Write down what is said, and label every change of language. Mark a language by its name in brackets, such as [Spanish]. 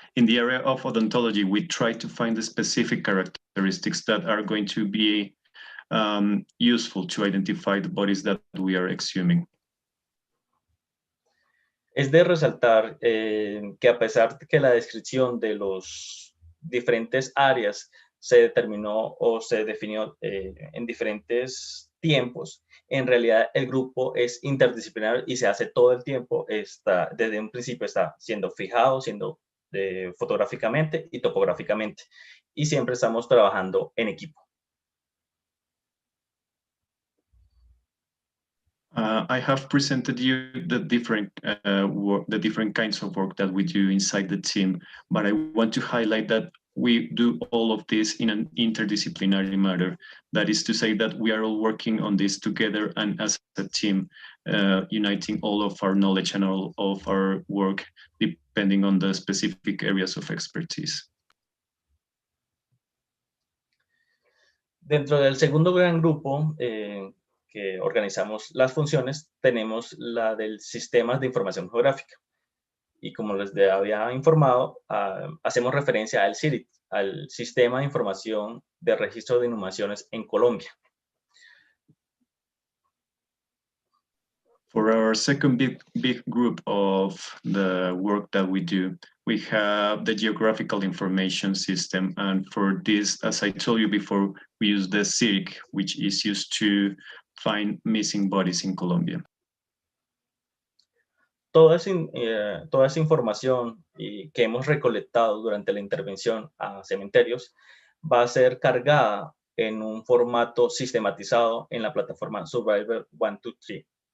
[English] In the area of odontology, we try to find the specific characteristics that are going to be useful to identify the bodies that we are exhuming. [Spanish] Es de resaltar que a pesar de que la descripción de los diferentes áreas se determinó o se definió en diferentes tiempos, en realidad el grupo es interdisciplinar y se hace todo el tiempo, desde un principio está siendo fijado, siendo fotográficamente y topográficamente, y siempre estamos trabajando en equipo. [English] I have presented you the different kinds of work that we do inside the team, but I want to highlight that we do all of this in an interdisciplinary manner. That is to say that we are all working on this together and as a team, uniting all of our knowledge and all of our work depending on the specific areas of expertise. [Spanish] Dentro del segundo gran grupo que organizamos las funciones, tenemos la del sistemas de información geográfica. Y como les había informado, hacemos referencia al SIRIC, al Sistema de Información de Registro de Inhumaciones en Colombia. [English] For our second big group of the work that we do, we have the geographical information system. And for this, as I told you before, we use the SIRIC, which is used to find missing bodies in Colombia. [Spanish] Toda esa información que hemos recolectado durante la intervención a cementerios va a ser cargada en un formato sistematizado en la plataforma Survivor 123.